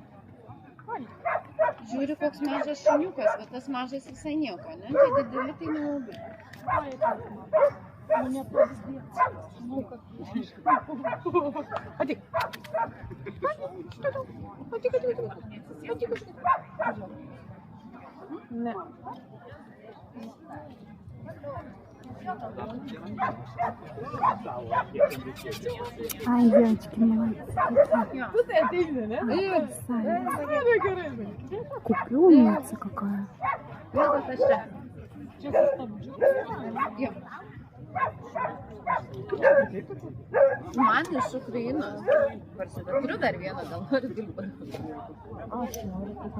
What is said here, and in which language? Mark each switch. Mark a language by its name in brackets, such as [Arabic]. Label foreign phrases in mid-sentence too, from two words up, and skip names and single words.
[Lithuanian] žiūri, koks mažas šuniukas, bet tas mažas visai nieko, ne? Tai dideli, tai nelabai. Mane pavyzdės. Žinau, kad... Atik. Atik. Ne. [Russian] Ай, девочки, молодцы. Тут я отдельно, да? Сами. Куплю, умница какая. [Lithuanian] Man iš Ukrainos parsiuva. Turiu dar vieną, gal norit galiu padaryti. Aš noriu.